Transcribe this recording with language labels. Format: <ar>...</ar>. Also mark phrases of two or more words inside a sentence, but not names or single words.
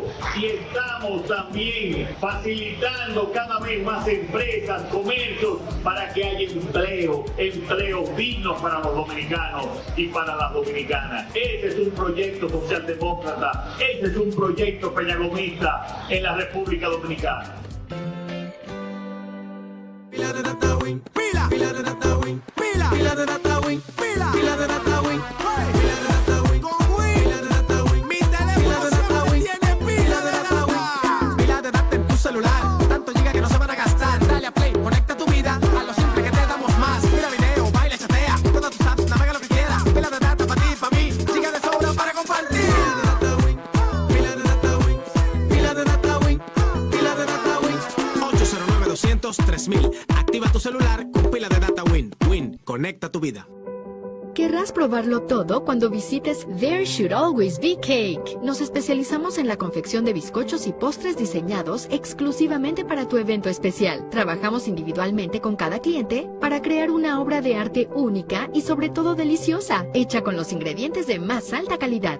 <es>Y estamos también facilitando cada vez más empresas, comercios, para que haya empleos dignos para los dominicanos y para las dominicanas. Ese es un proyecto socialdemócrata, ese es un proyecto peñagomista en la República Dominicana. Pila de data win, pila de data win, pila de data win, pila de data win, pila de data win, con win, pila de data win, mi teléfono siempre tiene pila de data win, pila de data en tu celular, tanto giga que no se van a gastar, dale a play, conecta tu vida a lo simple que te damos más, mira video, baila, chatea, todas tus apps, navega lo que quieras, pila de data para ti, para mí, giga de sobra para compartir, pila de data win, pila de data win, pila de data win, 809-200-3000. Activa tu celular con pila de data Win. Win, conecta tu vida. Querrás probarlo todo cuando visites There Should Always Be Cake. Nos especializamos en la confección de bizcochos y postres diseñados exclusivamente para tu evento especial. Trabajamos individualmente con cada cliente para crear una obra de arte única y sobre todo deliciosa, hecha con los ingredientes de más alta calidad.</es>